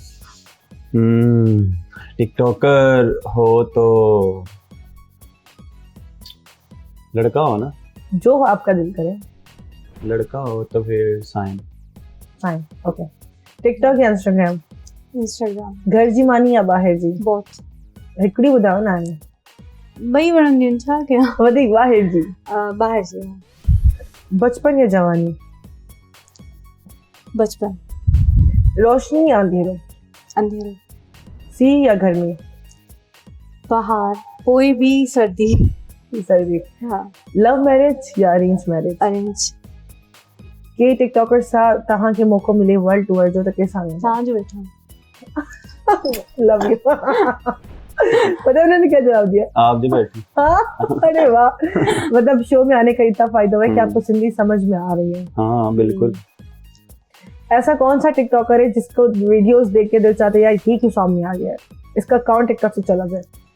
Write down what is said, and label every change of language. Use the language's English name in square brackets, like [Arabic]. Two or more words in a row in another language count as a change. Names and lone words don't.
[Urdu] ٹک ٹاکر ہو تو لڑکا ہو نا? جو آپ کا دل کرے. لڑکا ہو تو پھر سائن. [English] Fine, okay. [Urdu] ٹک ٹاک یا انسٹاگرام? इंस्टाग्राम। [Sindhi] घर जी मानी या ॿाहिरि जी? बहुत हिकिड़ी ॿुधायो न हाणे। ॿई वणंदियूं आहिनि, छा कयां। वधीक ॿाहिरि जी। ॿाहिरि जी। बचपन या जवानी? बचपन। रोशनी या अंधेरो? अंधेरो। सी या गर्मी? [Urdu] باہر۔ کوئی بھی سردی. सर्दी। हाँ। [English] love marriage या arrange marriage? [Sindhi] अरेंज। के टिकटॉकर सां तव्हांखे मौको मिले वर्ल्ड टूर जो त कंहिंसां वेंदा? तव्हांजो वेठो। [English] Love you. [Urdu] پتا ہے انہوں نے کیا جواب دیا? آپ جو بیٹھے. ہاں، ارے واہ. مطلب شو میں آنے کا اتنا فائدہ ہوا ہے کہ آپ کو سندھی سمجھ میں آ رہی ہے. ہاں بالکل. ایسا کون سا ٹک ٹاکر ہے جس کو ویڈیوز دیکھ کے دل چاہتے یار یہ کیوں سامنے آ گیا ہے، اس کا اکاؤنٹ ٹک ٹاک سے چلا جائے?